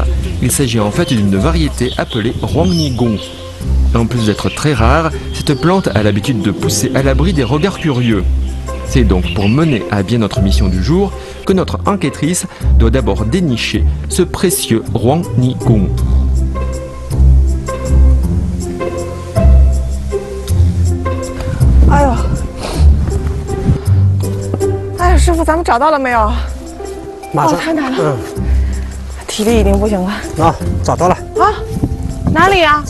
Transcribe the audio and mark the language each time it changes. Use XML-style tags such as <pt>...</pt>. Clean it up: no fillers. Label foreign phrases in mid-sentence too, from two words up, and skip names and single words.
<fr>Il s'agit en fait d'une variété appelée Huangnigong. En plus d'être très rare, cette plante a l'habitude de pousser à l'abri des regards curieux. C'est donc pour mener à bien notre mission du jour que notre enquêtrice doit d'abord dénicher ce précieux Huangnigong.</fr> <zh>Eh呦，哎呀，师傅，咱们找到了没有？马上，太难了，体力已经不行了。啊，找到了啊，哪里呀？</zh>